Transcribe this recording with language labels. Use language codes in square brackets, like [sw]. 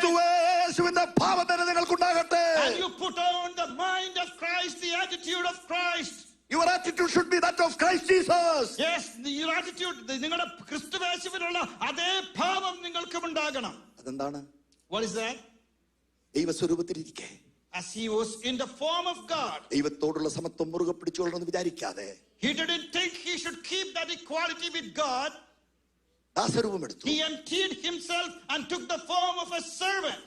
[ml] ക്രിസ്തുയേശുവിന്റെ ഭാവം തന്നെ നിങ്ങൾക്കുണ്ടാകട്ടെ. [en] And you put on the mind of Christ, the attitude of Christ. Your attitude should be that of Christ Jesus. Yes, your attitude, [ml] നിങ്ങളുടെ ക്രിസ്തുയേശുവിനുള്ള അതേ ഭാവം നിങ്ങൾക്കും ഉണ്ടാകണം. അതെന്താണ്? [en] What is that? [ml] ദൈവസ്വരൂപത്തിലിരിക്കെ, [en] as he was in the form of God, [ml] ദൈവത്തോടുള്ള സമത്വം മുറുകെ പിടിച്ചുകൊള്ളണമെന്ന് വിചാരിക്കാതെ, [en] he didn't think he should keep that equality with God. [ml] ദാസരൂപം എടുത്തു. [en] He emptied himself and took the form of a servant.